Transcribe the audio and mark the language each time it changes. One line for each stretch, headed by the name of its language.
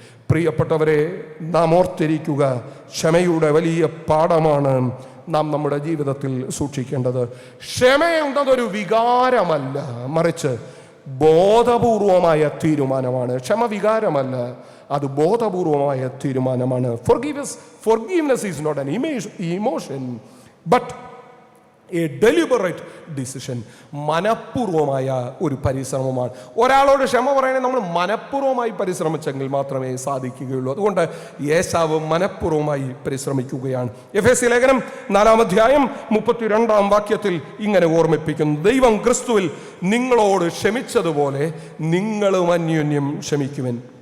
Malayalam: പ്രിയപ്പെട്ടവരെ, നാം ഓർത്തിരിക്കുക, ക്ഷമയുടെ വലിയ പാഠമാണ് നാം നമ്മുടെ ജീവിതത്തിൽ സൂക്ഷിക്കേണ്ടത്. ക്ഷമയുണ്ടതൊരു വികാരമല്ല, മറിച്ച് ബോധപൂർവമായ തീരുമാനമാണ്. ക്ഷമ വികാരമല്ല, അത് ബോധപൂർവമായ തീരുമാനമാണ്.
English: Forgiveness is not an emotion, but a deliberate decision.
Malayalam: മനഃപൂർവമായ ഒരു പരിശ്രമമാണ്. ഒരാളോട് ക്ഷമ പറയണേ നമ്മൾ മനഃപൂർവമായി പരിശ്രമിച്ചെങ്കിൽ മാത്രമേ സാധിക്കുകയുള്ളൂ. അതുകൊണ്ട് യേശാവ് മനഃപൂർവമായി പരിശ്രമിക്കുകയാണ്. എഫേസ്യ ലേഖനം 4-ാം അധ്യായം 32-ാം വാക്യത്തിൽ ഇങ്ങനെ ഓർമ്മിപ്പിക്കുന്നു, ദൈവം ക്രിസ്തുവിൽ നിങ്ങളോട് ക്ഷമിച്ചതുപോലെ നിങ്ങളും അന്യോന്യം ക്ഷമിക്കുവിൻ.